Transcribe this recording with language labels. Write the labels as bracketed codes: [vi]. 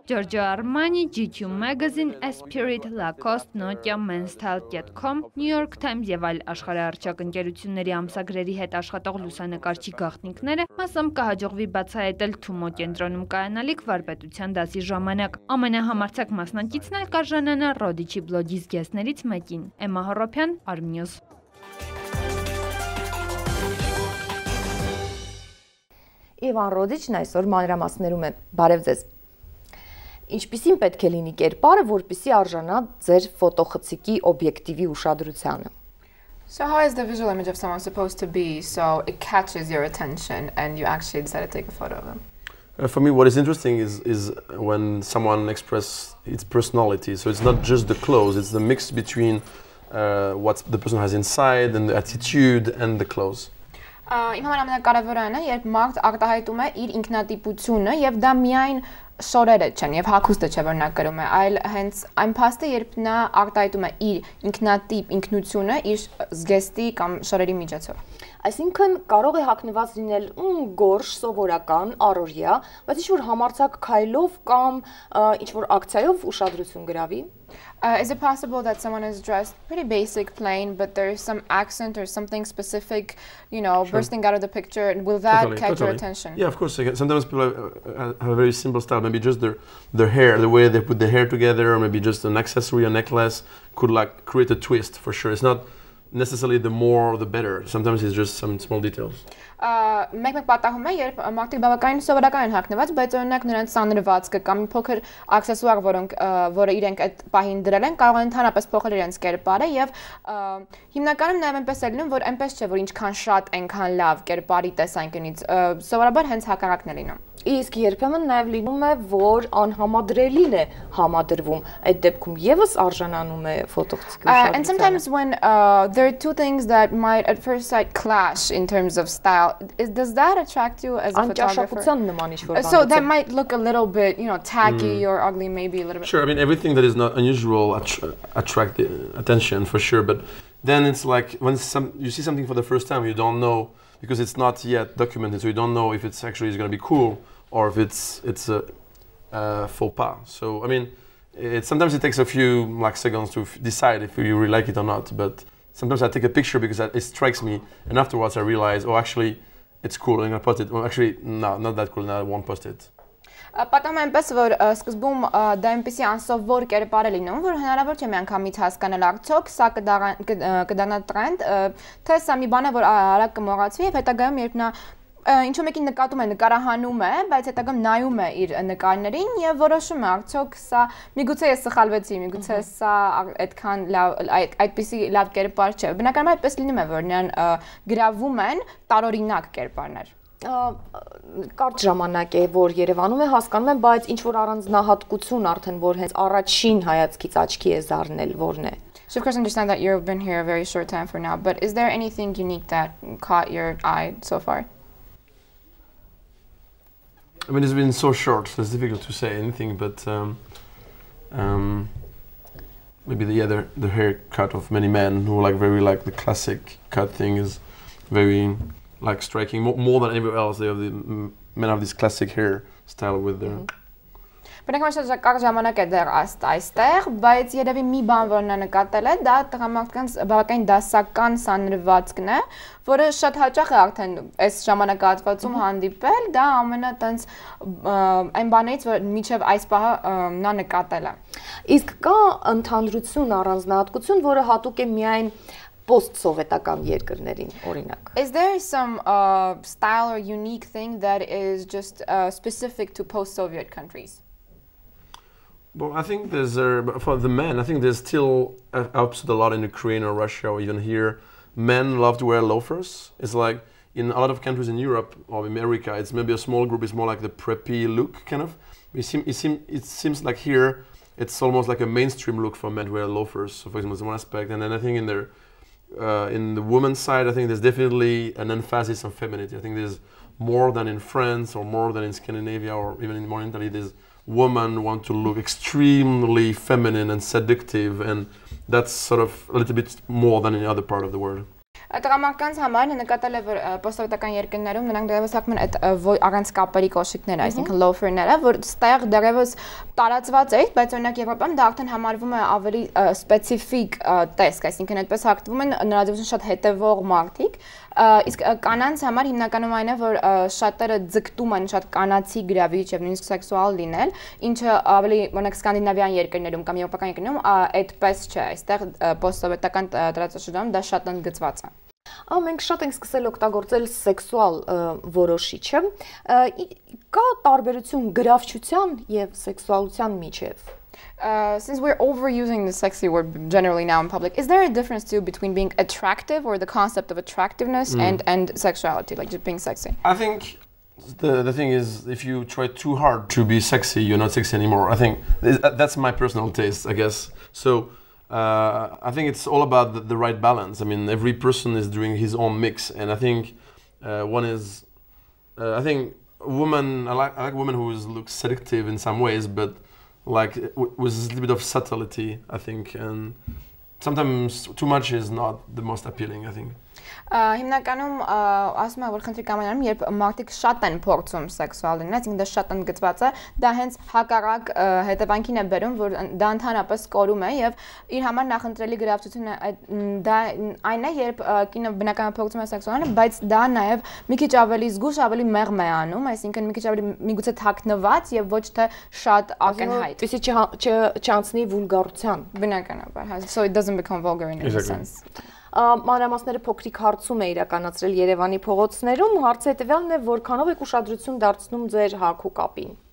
[hy] Ջորջո Արմանի, GQ Magazine, Spirit, Lacoste, Nokia, Menstyle.com, New York Times եւ այլ աշխարհահռչակ ընկերությունների ամսագրերի հետ աշխատող լուսանկարչի գաղտնիքները մասամբ կհաջողվի բացահայտել Թումո կենտրոնում կայանալիք վարպետության դասի ժամանակ։ Ամենահամարձակ մասնակիցն էլ կարժանանա Ռոդիչի բլոգի զգեստներից մեկին։ Էմմա Հորոփյան, Արմնյուզ։ Իվան Ռոդիչն այսօր մանրամասներում է։ Բարև ձեզ։ Ինչպիսին պետք է լինի կերպարը, որպեսզի արժանա ձեր ֆոտոխցիկի օբյեկտիվի ուշադրությանը։ [en] So how is the visual image of someone supposed to be so it catches your attention and you actually decide to take a photo of them? For me, what is interesting is when someone expresses its personality. So it's not just the clothes; it's the mix between what the person has inside and the attitude and the clothes. [hy] Իմ համար ամենակարևորն է, երբ մարդ արտահայտում է իր ինքնատիպությունը եւ դա միայն շորերը չեն եւ հագուստը չէ, որ նա կրում է, այլ հենց այն փաստը, երբ նա արտահայտում է իր ինքնատիպ ինքնությունը իր զգեստի կամ շորերի միջոցով։ Այսինքն կարող է հագնված լինել գորշ, սովորական, առօրյա, բայց ինչ-որ համարձակ քայլով կամ ինչ-որ ակցիայով ուշադրություն գրավի։ [en] Is it possible that someone is dressed pretty basic, plain, but there is some accent or something specific, sure, bursting out of the picture, and will that catch your attention? Yeah, of course. Sometimes people have a very simple style, maybe just their hair, the way they put their hair together, or maybe just an accessory, a necklace, could like create a twist for sure. It's not necessarily the more the better. Sometimes it's just some small details. [hy] Մեկ պատահում է, երբ մարդիկ բավականին սովորական են հագնված, բայց օրինակ նրանց սանրվածքը կամ փոքր աքսեսուար, որը իրենք այդ պահին դրել են, կարող են ընդհանրապես փոխել իրենց կերպարը եւ հիմնականում նաեւ այնպես է լինում, որ այնպես չէ, որ ինչքան շատ այնքան լավ կերպարի տեսանկյունից, սովորաբար հենց հակառակն է լինում։ Իսկ երբեմն նաև լինում է, որ անհամադրելին է համադրվում, այդ դեպքում եւս արժանանում է ֆոտոխցիկի ուշադրության։ [en] And sometimes when there are two things that might at first sight clash in terms of style, does that attract you as a photographer? [hy] Անճաշակության նման ինչ-որ [en] So that might look a little bit, tacky or ugly, maybe a little bit. Sure, I mean everything that is not unusual attract the attention for sure, but then it's like when you see something for the first time, you don't know because it's not yet documented, so you don't know if it's actually is going to be cool or if it's a faux pas. So I mean, sometimes it takes a few seconds to decide if you really like it or not. But sometimes I take a picture because it strikes me, and afterwards I realize, oh, actually, it's cool, and I post it. Well, actually, no, not that cool, and I won't post it. [hy] Պատահում է այնպես, որ սկզբում դա այնպեսի անսովոր կերպար է լինում, որ հնարավոր չէ միանգամից հասկանալ արդյոք սա կդառնա տրենդ, թե սա մի բան է, որ արագ կմոռացվի, եւ հետագայում երբ նա ինչու մեկին նկատում է, նկարահանում է, բայց հետագայում նայում է իր նկարներին եւ որոշում է արդյոք սա միգուցե ես սխալվեցի, միգուցե սա այդքան այդպիսի լավ կերպար չէ։ Բնականաբար այդպես լինում է, որ նրան գրավում են տարօրինակ կերպարներ։ Կարճ ժամանակ է, որ Երևանում է, հասկանում եմ, բայց ինչ-որ առանձնահատկություն արդեն, որ հենց առաջին հայացքից աչքի է զարնել, որն է։ [en] So of course I understand that you've been here a very short time for now, but is there anything unique that caught your eye so far? I mean, it's been so short, so it's difficult to say anything, but maybe the haircut of many men who the classic cut thing is very striking more than anywhere else. They have the men have this classic hair style with their. [hy] Բնականաբար շատ ժամանակ է դեռ այստեղ, բայց երևի մի բան, որ նա նկատել է, դա տղամարդկանց բավականին դասական սանրվածքն է, որը շատ հաճախ է արդեն այս ժամանակահատվածում հանդիպել, դա ամենա տենց այն բաներից, որ մինչև այս պահը նա նկատել է։ Իսկ կա ընդհանրություն, առանձնահատկություն, որը հատուկ է միայն post-սովետական երկրներին, օրինակ։ [en] Is there some style or unique thing that is just specific to post-Soviet countries? Well, I think there's for the men. I think there's still helps a lot in Ukraine or Russia or even here. Men love to wear loafers. It's like in a lot of countries in Europe or America, it's maybe a small group. It's more like the preppy look, kind of. It seems like here, it's almost like a mainstream look for men to wear loafers. So, for example, that's one aspect. And then I think in the women's side, I think there's definitely an emphasis on femininity. I think there's more than in France or more than in Scandinavia or even in more Italy. There's women want to look extremely feminine and seductive, and that's sort of a little bit more than in other part of the world. [hy] Տղամարդկանց համար նկատել է, որ պոստսովետական երկրներում նրանք դեռևս հագնում են այդ առանց կապերի կոշիկները, այսինքն loafer-ները, որ ստեղ դեռևս տարածված է, բայց օրինակ Եվրոպայում դա արդեն համարվում է ավելի սպეციფიկ տեսք, այսինքն այդպես հագնում են նորաձևություն շատ հետևող մարդիկ, իսկ կանանց համար հիմնականում այն է, որ շատերը ձգտում են շատ կանացի գրավիչ եւ նույնիսկ սեքսուալ լինել, ինչը ավելի օրինակ սկանդինավյան երկրներում կամ եվրոպական երկրներում այդպես չէ, այստեղ պոստսովետական տարածաշրջանում դա շատ ընդգծված է։ Մենք շատ ենք սկսել օգտագործել սեքսուալ որոշիչը, կա տարբերություն գրավչության եւ սեքսուալության միջեւ։ [en] Since we're overusing the sexy word generally now in public, is there a difference too between being attractive or the concept of attractiveness and sexuality, like just being sexy? I think the thing is, if you try too hard to be sexy, you're not sexy anymore. I think that's my personal taste, I guess. So I think it's all about the right balance. I mean, every person is doing his own mix, and I think I think women. I like women who look seductive in some ways, but with a little bit of subtlety, I think, and sometimes too much is not the most appealing, I think. [hy] Հիմնականում ասում եմ, որ խնդրի կամենանում, երբ մարդիկ շատ են փորձում սեքսուալ լինել, այսինքն դա շատ ընդգծված է, դա հենց հակառակ հետևանքին է բերում, որ դա ընդհանրապես կորում է եւ իր համար նախընտրելի գրավչությունը դա այն է, երբ կինը բնականաբար փորձում է սեքսուալ լինել, բայց դա նաեւ մի քիչ ավելի զգուշ, ավելի մեղմ է անում, այսինքն մի քիչ ավելի միգուցե թաքնված եւ ոչ թե շատ ակնհայտ։ Այսինքն չանցնի վուլգարության։ Բնականաբար, [en] so it doesn't become vulgar in any sense. [hy] Մանրամասները փոքրիկ հարցում է իրականացրել Երևանի փողոցներում, հարցը հետևյալն է, որքանով եք ուշադրություն դարձնում ձեր հագու կապին։